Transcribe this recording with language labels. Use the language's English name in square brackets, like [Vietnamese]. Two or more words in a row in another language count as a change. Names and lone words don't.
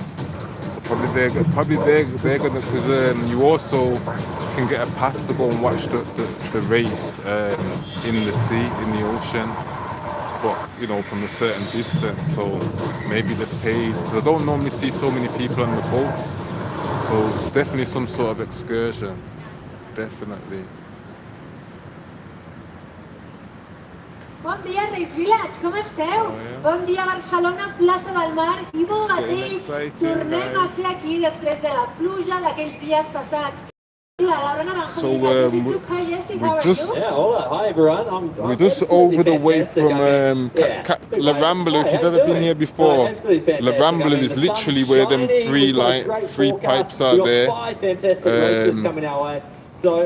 [English] Probably they're gonna, because you also can get a pass to go and watch the race in the sea, in the ocean, but you know, from a certain distance. So maybe they're paid, because I don't normally see so many people on the boats. So it's definitely some sort of excursion, definitely. [Catalan] Bon dia, Reis Village, com esteu? Bon dia, Barcelona, plaça del Mar i bon mateix. Tornem a ser aquí després de la pluja d'aquells dies passats. [English] So we're just hi everyone. We're just over the way from La Rambla. If you've ever been here before, La Rambla is literally where them three pipes are there. So